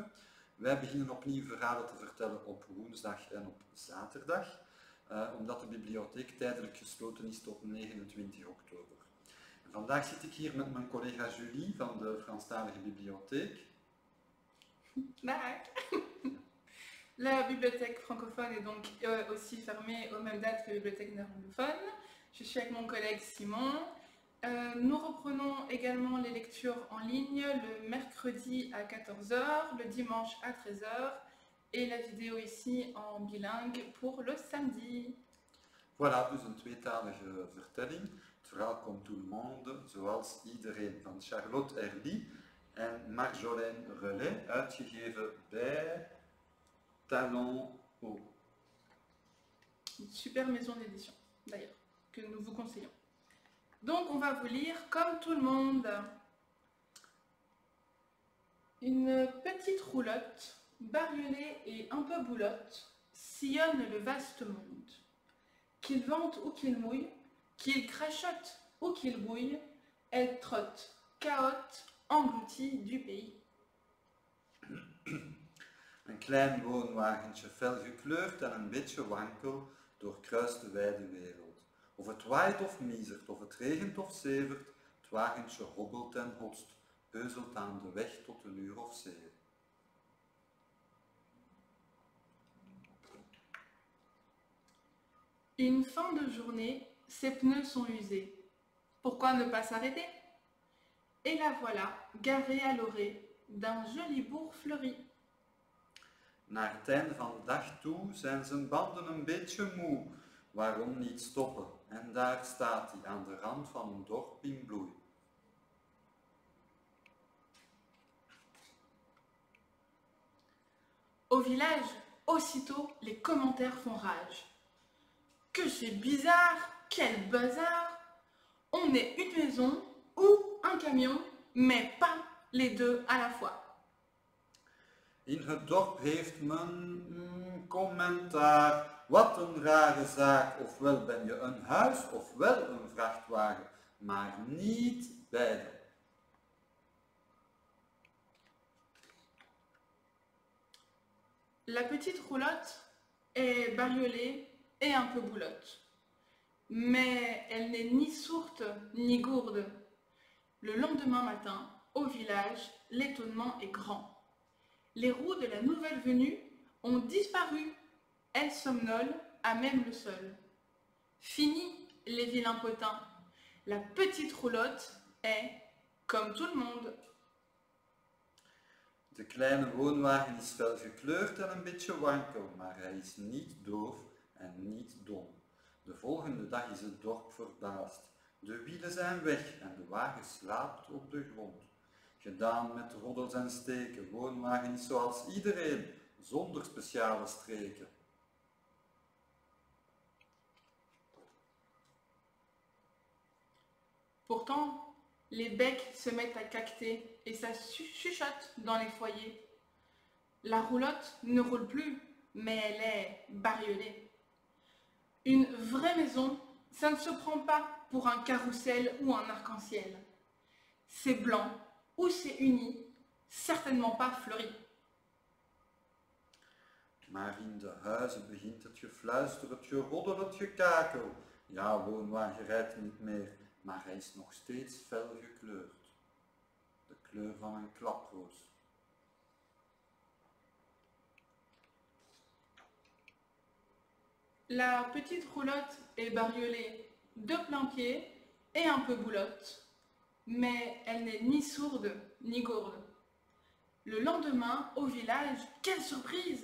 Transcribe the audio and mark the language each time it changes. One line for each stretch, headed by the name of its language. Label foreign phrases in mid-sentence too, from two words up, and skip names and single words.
Dutch: Wij beginnen opnieuw verhalen te vertellen op woensdag en op zaterdag, omdat de bibliotheek tijdelijk gesloten is tot 29 oktober. En vandaag zit ik hier met mijn collega Julie van de Franstalige Bibliotheek. Dag.
French: La bibliothèque francophone est donc aussi fermée aux mêmes dates que la bibliothèque néerlandophone. Je suis avec mon collègue Simon. Nous reprenons également les lectures en ligne le mercredi à 14 h, le dimanche à 13 h et la vidéo ici en bilingue pour le samedi. Voilà,
Dutch: dus een tweetalige vertelling. Het verhaal komt tout le monde, zoals iedereen, van Charlotte Herly en Marjolaine Relais, uitgegeven bij Talon Haut.
French: Une super maison d'édition, d'ailleurs, que nous vous conseillons. Donc, on va vous lire comme tout le monde. Une petite roulotte, bariolée et un peu boulotte, sillonne le vaste monde. Qu'il vente ou qu'il mouille, qu'il crachote ou qu'il bouille, elle trotte, cahote, engloutie du pays.
Dutch: Een klein woonwagentje, fel gekleurd en een beetje wankel, doorkruist de wijde wereld. Of het waait of miezert, of het regent of zevert, het wagentje hobbelt en hotst, peuzelt aan de weg tot een uur of 7.
French: Une fin de journée, ses pneus sont usés. Pourquoi ne pas s'arrêter? Et la voilà, garée à l'orée d'un joli bourg fleuri.
Dutch: Naar het einde van de dag toe zijn zijn banden een beetje moe. Waarom niet stoppen? En daar staat hij, aan de rand van een dorp in bloei.
French: Au village, aussitôt, les commentaires font rage. Que c'est bizarre, quel bazar! On est une maison ou un camion, mais pas les deux à la fois.
Dutch: In het dorp heeft men commentaar. Wat een rare zaak. Ofwel ben je een huis, ofwel een vrachtwagen. Maar niet beide.
French: La petite roulotte est bariolée et un peu boulotte. Mais elle n'est ni sourde ni gourde. Le lendemain matin, au village, l'étonnement est grand. Les roues de la nouvelle venue ont disparu. Elles somnolent à même le sol. Fini les vilains potins. La petite roulotte est comme tout le monde.
Dutch: De kleine woonwagen is fel gekleurd en een beetje wankel, maar hij is niet doof en niet dom. De volgende dag is het dorp verbaasd. De wielen zijn weg en de wagen slaapt op de grond. Gedaan met roddels en steken, woonwagen is zoals iedereen, zonder speciale streken.
French: Pourtant, les becs se mettent à caqueter et ça chuchote dans les foyers. La roulotte ne roule plus, mais elle est bariolée. Une vraie maison, ça ne se prend pas pour un carrousel ou un arc-en-ciel. C'est blanc ou c'est uni, certainement pas fleuri.
Dutch: Maar in de huizen begint het gefluister, het geroddel, het gekakel. Ja, woonwagen rijdt niet meer, maar hij is nog steeds fel gekleurd. De kleur van een klaproos.
French: La petite roulotte est bariolée de plein pied et un peu boulotte, mais elle n'est ni sourde ni gourde. Le lendemain, au village, quelle surprise!